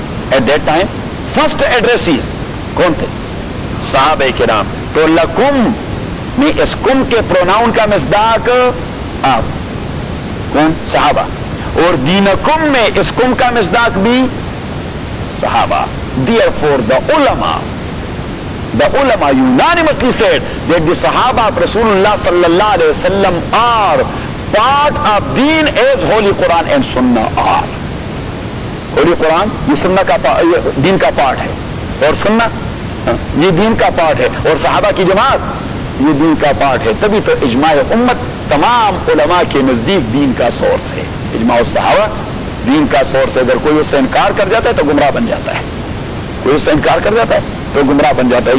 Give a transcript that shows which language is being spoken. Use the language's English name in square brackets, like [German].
[English] at that time first addresses [Urdu] کون تھے؟ صحابہ کرام. تو لکم میں اس کم کے پروناؤن کا مصداق آپ, کون؟ صحابہ. اور دینکم میں اس کم کا مصداق بھی صحابہ. [English] Therefore the ulama unanimously said that the Sahaba of Rasulullah sallallahu alaihi wasallam are part of deen as Holy Quran and Sunnah are. [Urdu] Holy Quran یہ سنہ کا دین کا پارٹ ہے, اور سنہ یہ دین کا پارٹ ہے, اور صحابہ کی جماعت یہ دین کا پارٹ ہے. تبھی تو اجماع امت تمام علماء کے نزدیک دین کا سورس ہے. اجماع الصحابہ دین کا سورس ہے. اگر کوئی اس سے انکار کر جاتا ہے تو گمراہ بن جاتا ہے. کوئی اس سے انکار کر جاتا ہے تو گمراہ بن جاتا ہے.